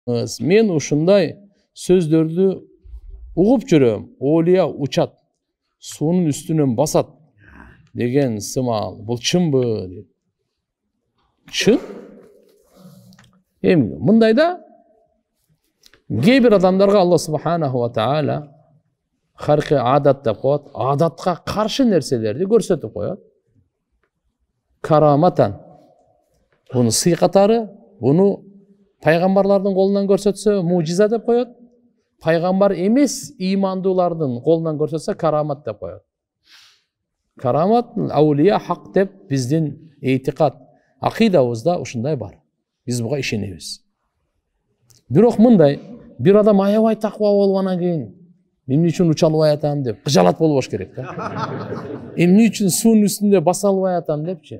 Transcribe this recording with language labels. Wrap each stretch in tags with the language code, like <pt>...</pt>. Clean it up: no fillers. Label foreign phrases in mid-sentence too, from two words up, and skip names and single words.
<ky>Мен ушундай сөздөрдү угуп жүрөм. Олия учат, суунун үстүнөн басат деген сымал. Бул чынбы дейт. Чын? Эми мындайда кээ бир адамдарга Алла</ky> <ar>سبحانه وتعالى خرق العادة</ar> <ky>деп коет, адатка каршы нерселерди көрсөтүп коет. Караматан. Буну сый катары, буну пайгамбарлардын колунан көрсөтсө мужиза деп коет. Пайгамбар эмес имандуулардын колунан көрсөтсө карамат деп коет.</ky> <ar>كرامات الأولياء حق</ar> <ky>деп биздин этикад, акыйдабызда ушундай бар. Биз буга ишенебиз. Бирок мындай, бир адам аябай таква болгонан кийин эмне үчүн уча албай атам деп кыжалат болбош керек да. Эмне үчүн суунун үстүндө баса албай атам депчи.</ky>